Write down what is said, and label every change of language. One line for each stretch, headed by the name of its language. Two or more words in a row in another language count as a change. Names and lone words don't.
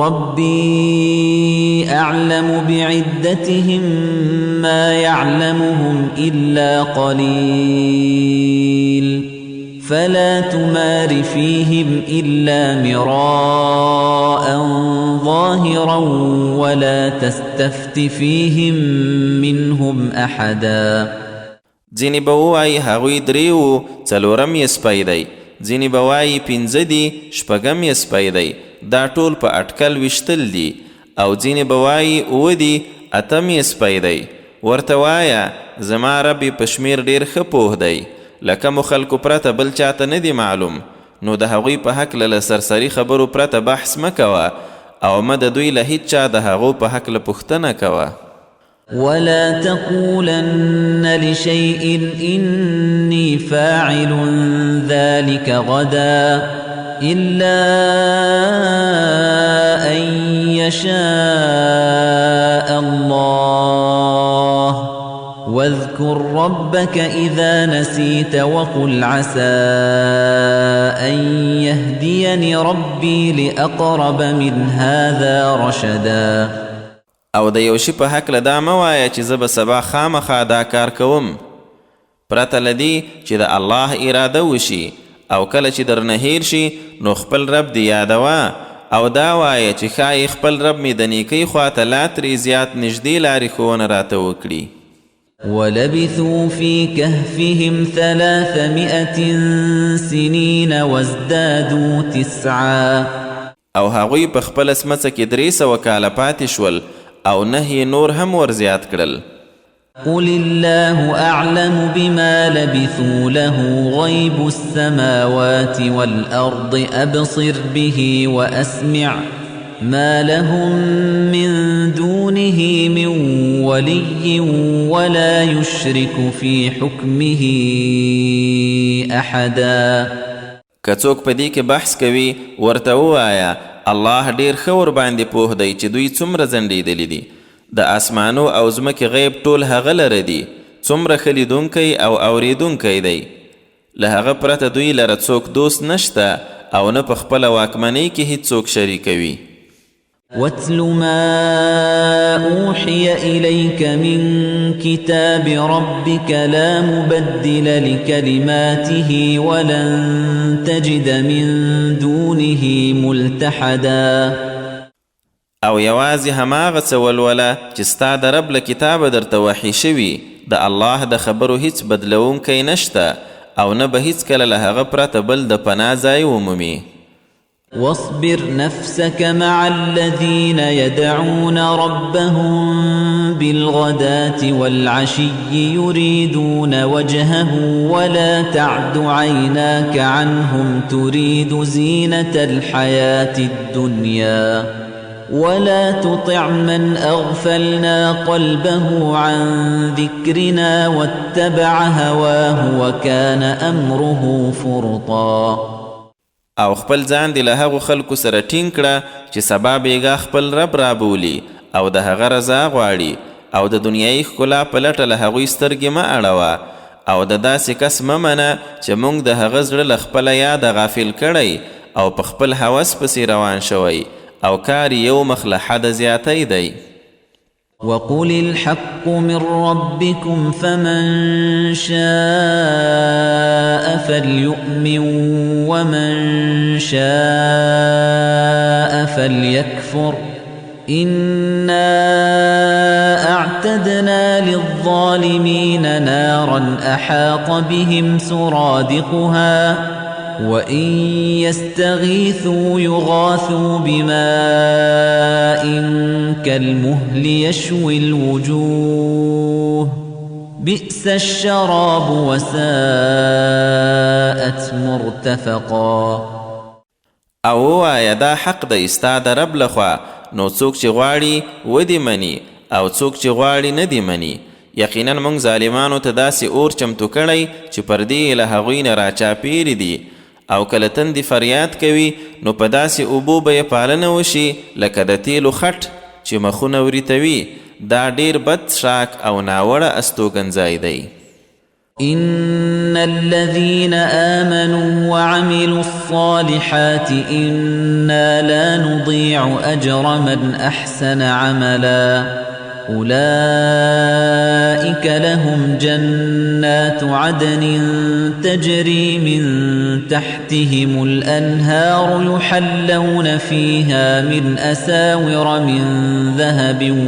Arabic: ربي أعلم بعدتهم ما يعلمهم إلا قليل فلا تمار فيهم إلا مراء ظاهرا ولا تستفت فيهم منهم أحدا.
Pashto: ځینې به ووایي هغوی 3 څلورم یې سپی دی، ځینې به وایي 5 دي 6 یې سپی دی، دا ټول په اټکل ویشتل دي. او ځینې به وایي 7 دي 8 یې سپی دی. ورته وایه زما رب په شمیر ډېر ښه پوه دی، له کومو خلکو پرته بل چاته نه دی معلوم. نو د هغوی په هکله له سرسري خبرو پرته بحث مه کوه او مه د دوی له هیڅ چا د هغو په هکله پوښتنه کوه.
Arabic: ولا تقولن لشيء إني فاعل ذلك غدا إلا أن يشاء الله واذكر ربك إذا نسيت وقل عسى أن يهديني ربي لأقرب من هذا رشدا.
Pashto: او د یو شي په هکله دا مه وایه چې زه به سبا خامخا دا کار کوم، پرته له دې چې د الله اراده وشي. او کله چې درنه هیر شي نو خپل رب دی یادوه او دا وایه چې ښایي خپل رب مې د نیکۍ خواته لا ترې زیات نږدې لارې ښوونه راته وکړي.
Arabic: ولبثوا في كهفهم 300 سنين وازدادوا 9.
Pashto: او هغوی په خپل سمڅه کې 300 کاله پاتې شول او 9 نور هم ورزیات کړل.
Arabic: قل الله أعلم بما لبثوا له غيب السماوات والأرض أبصر به وأسمع ما لهم من دونه من ولي ولا يشرك في حكمه أحدا.
Pashto: که څوک په دې کې بحث کوي ورته ووایه الله ډېر ښه ورباندې پوه دی چې دوی څومره ځنډېدلي دي. د اسمانو او ځمکې غیب ټول هغه لره دي، څومره ښه لیدونکی او اوریدونکی دی. له هغه پرته دوی لره څوک دوست نشته او نه په خپله واکمنۍ کې هیڅوک شریکوي.
Arabic: واتل ما أوحي إليك من كتاب ربك لا مبدل لكلماته ولن تجد من دونه ملتحدا.
Pashto: او یوازې هماغه څه ولوله چې ستا د رب له کتابه درته وحي شوي، د الله د خبرو هیڅ بدلونکی نشته او نه به هیڅکله له هغه پرته بل د پناه ځای ومومي.
Arabic: واصبر نفسك مع الذين يدعون ربهم بالغداة والعشي يريدون وجهه ولا تعد عيناك عنهم تريد زينة الحياة الدنيا ولا تطع من أغفلنا قلبه عن ذكرنا واتبع هواه وكان أمره فرطا.
Pashto: او خپل ځان دی له هغو خلکو سره ټینګ کړه چې سبا بیګا خپل رب رابولي او د هغه رضا غواړي او د دنیایي ښکلا په لټه له هغوی سترګې مه اړوه او د داسې کس مه منه چې موږ د هغه زړه له خپله یاده غافل کړی او په خپل هوس پسې روان شوی او کار یو مخ له حده زیاتی دی.
Arabic: وقل الحق من ربكم فمن شاء فليؤمن ومن شاء فليكفر إنا أعتدنا للظالمين نارا أحاط بهم سرادقها وَإِن يَسْتَغِيثُوا يُغَاثُوا بِمَاءٍ كَالْمُهْلِ يَشْوِي الْوُجُوهَ بِئْسَ الشَّرَابُ وَسَاءَتْ مُرْتَفَقًا.
Pashto: او وایه دا حق د استا د رب لخوا، نو څوک چې غواړي ودی مني او څوک چې غواړي نه دی مني. یقینا موږ ظالمانو ته داسې اور چمتو کړی چې پردې له هغوی نه راچاپیرې دي، او کله تندې فریاد کوي نو په داسې اوبو به یې پالنه وشي لکه د تیلو خټ چې مخونه وریتوي. دا ډیر بد شاک او ناوړه استوګنځای دی.
Arabic: إن الذين آمنوا وعملوا الصالحات إنا لا نضيع أجر من أحسن عملا أولئك لهم جنات عدن تجري من تحتهم الأنهار يحلون فيها من أساور من ذهب